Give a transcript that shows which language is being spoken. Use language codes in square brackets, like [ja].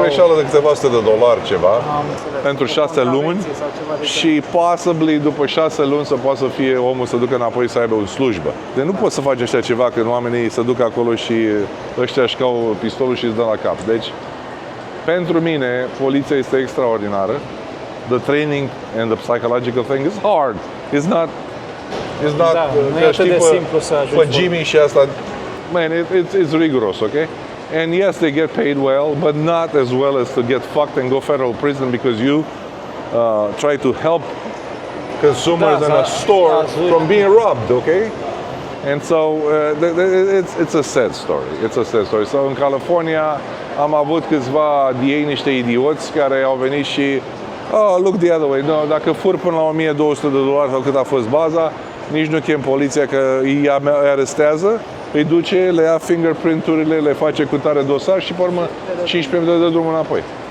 [ro] greșeală de câteva sute de dolari ceva pentru 6 luni și possibly după 6 luni să poată să fie omul să ducă înapoi să aibă o slujbă. Deci nu poți să faci așa ceva când oamenii se duc acolo și ăștia își cau pistolul și îți dă la cap. Deci pentru mine poliția este extraordinară. [en] The training and the psychological thing is hard. It's not [ro] nu e atât de simplu să ajungi. pe Jimmy și asta, [en] man, it's rigorous, okay? And yes, they get paid well, but not as well as to get fucked and go federal prison because you try to help consumers in a store from being robbed, okay? And so it's a sad story. It's a sad story. [ro] So în California am avut câțiva niște idioți care au venit și [en] look the other way. [ro] No, dacă fur până la $1,200 sau cât a fost baza, nici nu chem poliția că îi arestează, îi duce, le ia fingerprint-urile, le face cu tare dosar și pe urmă 15 minute de drum înapoi.